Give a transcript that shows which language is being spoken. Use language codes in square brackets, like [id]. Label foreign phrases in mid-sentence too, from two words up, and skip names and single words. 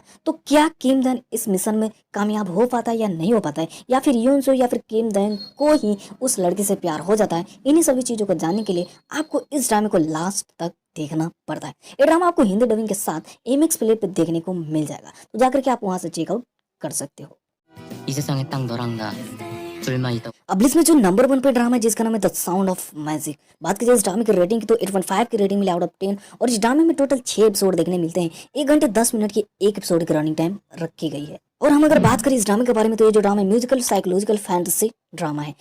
[hi] तो क्या किम दन इस मिशन में कामयाब हो पाता है या नहीं हो पाता है, या फिर योनसियो या फिर किम दन को ही उस लड़की से प्यार हो जाता है, इन्हीं सभी चीजों को जानने के लिए आपको इस ड्रामे को लास्ट तक देखना पड़ता है। ये ड्रामा आपको [en] Hindi dubbing [hi] के साथ MX प्ले पे देखने को मिल जाएगा, तो जाकर के आप वहां से चेकआउट कर सकते हो। [ko] 이 세상에 딱 너랑 나 둘만 있다. [hi] अब लिस्ट में जो नंबर 1 पे ड्रामा है जिसका नाम है [en] The Sound of Magic. [hi] बात कीजिए इस ड्रामे की रेटिंग की तो 8.5 की रेटिंग मिली [en] out of [hi] 10 और इस ड्रामे में टोटल 6 एपिसोड देखने मिलते हैं। 1 घंटे 10 मिनट की एक एपिसोड की [en] running time [hi] रखी गई है। और हम अगर बात करें इस ड्रामे के बारे में तो ये जो ड्रामा है [en] musical psychological fantasy drama [hi] है।